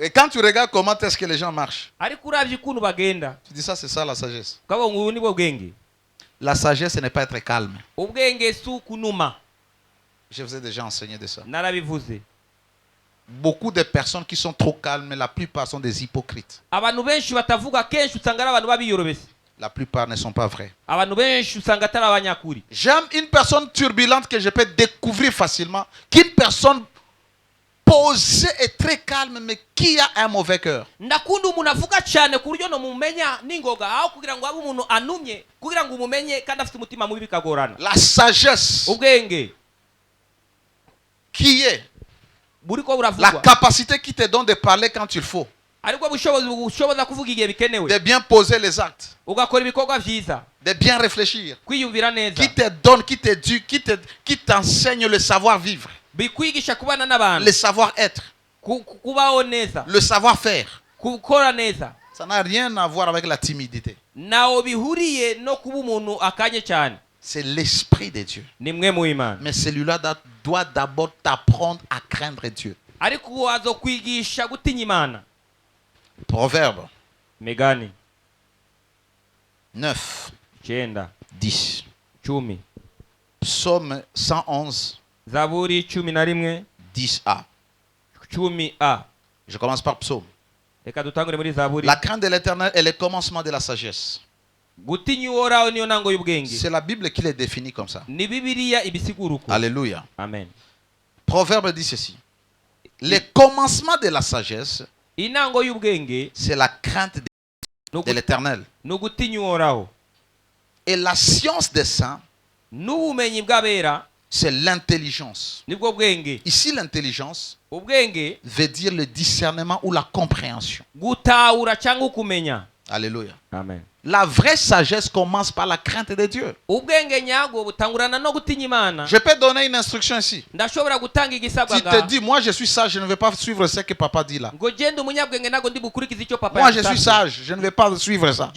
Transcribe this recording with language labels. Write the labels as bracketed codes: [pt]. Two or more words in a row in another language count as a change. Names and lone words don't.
[fr] Et quand tu regardes comment est-ce que les gens marchent, tu dis ça, c'est ça la sagesse. [rn] ubwenge. [fr] La sagesse, ce n'est pas être calme. [rn] Ubwenge si kunuma. [fr] Je vous ai déjà enseigné de ça. [rn] Narabivuze. [fr] Beaucoup de personnes qui sont trop calmes, la plupart sont des hypocrites. [rn] Abantu benshi batavuga kenshi usanga ari abantu babiyorobese. [fr] La plupart ne sont pas vrais. [rn] Abantu benshi usanga atari abanyakuri. [fr] J'aime une personne turbulente que je peux découvrir facilement qu'une personne posée et très calme mais qui a un mauvais cœur. [rn] Ndakunda umuntu avuga cyane ku buryo no mumenya ningoga aho kugira ngo abe umuntu anumye kugira ngo umumenye kandi afite umutima mubi bikagorana. [fr] La sagesse. [rn] Ubwenge [fr] qui est [rn] buriko buravugwa. [fr] La capacité qui te donne de parler quand il faut. [rn] Ariko bushoboza kuvuga igihe bikenewe. [fr] De bien poser les actes. [rn] Ugakora ibikorwa vyiza. [fr] De bien réfléchir. [rn] Kwiyumvira neza. [fr] Qui te donne, qui t'éduque, qui t'enseigne le savoir-vivre. [rn] Bikwigisha kubana n'abantu. [fr] Le savoir-être. [rn] Kubaho neza. [fr] Le savoir-faire. [rn] Gukora neza. [fr] Ça n'a rien à voir avec la timidité. [rn] Naho bihuriye no kuba umuntu akanye cyane. [fr] C'est l'esprit de Dieu. [rn] Nimwe mu Imana. [fr] Mais celui-là doit d'abord t'apprendre à craindre Dieu. [rn] Ariko azokwigisha gutinya Imana. [fr] Proverbe. [rn] Megani. 9. 10. 10. [fr] Psaume 111. [rn] Zaburi 11. 10a. 10a. [fr] Je commence par psaume. [rn] Reka dutangure muri Zaburi. [fr] La crainte de l'Éternel est le commencement de la sagesse. [rn] Gutinya Uhoraho niyo ntango y'ubwenge. [fr] C'est la Bible qui les définit comme ça. [rn] Ni Bibiliya ibisigura uko. Alléluia. Amen. [fr] Proverbe dit ceci. Le commencement de la sagesse, [rn] intango y'ubwenge, [fr] c'est la crainte de l'Éternel. [rn] No gutinya Uhoraho. [fr] Et la science des saints, [rn] n'ubumenyi bw'abera, [fr] c'est l'intelligence. [rn] Nibwo bwenge. [fr] Ici, l'intelligence [rn] ubwenge [fr] veut dire le discernement ou la compréhension. [rn] Gutahura cyangwa kumenya. Alléluia. Amen. [fr] La vraie sagesse commence par la crainte de Dieu. Je peux donner une instruction ici. Si tu te dis, moi je suis sage, je ne vais pas suivre ce que papa dit là. Moi je suis sage, je ne vais pas suivre ça.